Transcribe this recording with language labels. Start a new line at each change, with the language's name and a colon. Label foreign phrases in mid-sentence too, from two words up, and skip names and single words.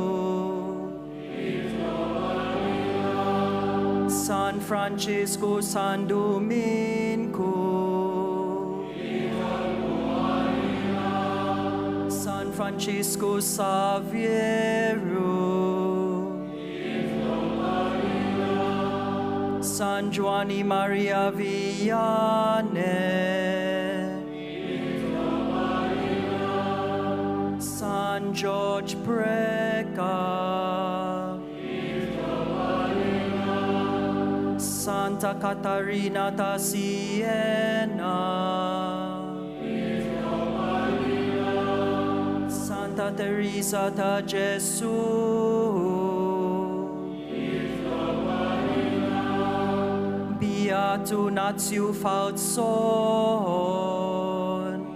Maltese: San Francisco, San Domingo, San Francisco Saviero, San Giovanni Maria Vianney, San George Breca, Santa Catarina da Siena, Santa Teresa da Gesù, Beato Nazio Falzon,